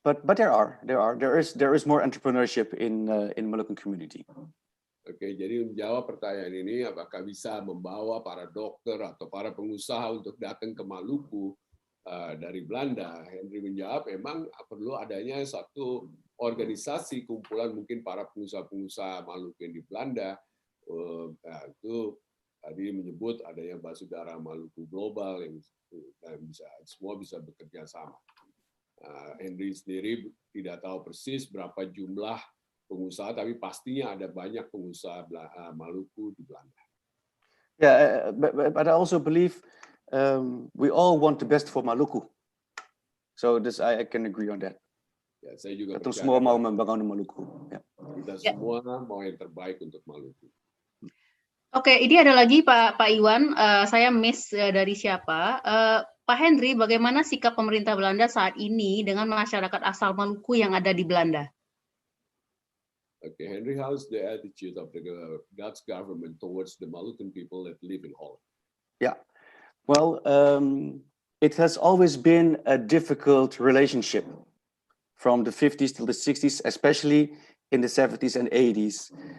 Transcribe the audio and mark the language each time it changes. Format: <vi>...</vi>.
<en>But there is more entrepreneurship in Moluccan community.</en> <id>Oke, jadi menjawab pertanyaan ini, apakah bisa membawa para dokter atau para pengusaha untuk datang ke Maluku dari Belanda? Henry menjawab, memang perlu adanya satu organisasi kumpulan mungkin para pengusaha-pengusaha Maluku yang di Belanda. Itu tadi menyebut adanya Basudara Maluku Global yang semua bisa bekerja sama. Henry sendiri tidak tahu persis berapa jumlah pengusaha, tapi pastinya ada banyak pengusaha Maluku di Belanda.</id> <en>Yeah, but I also believe we all want the best for Maluku. So this I can agree on that.</en> <id>Ya, saya juga Kita semua mau membangun Maluku. Ya. Kita semua mau yang terbaik untuk Maluku. Oke, ini ada lagi Pak Iwan, saya miss dari siapa? Pak Henry, bagaimana sikap pemerintah Belanda saat ini dengan masyarakat asal Maluku yang ada di Belanda?</id> <en>Okay, Henry, how's the attitude of the Dutch government towards the Moluccan people that live in Holland? Yeah, well, it has always been a difficult relationship from the 50s till the 60s, especially in the 70s and 80s.</en>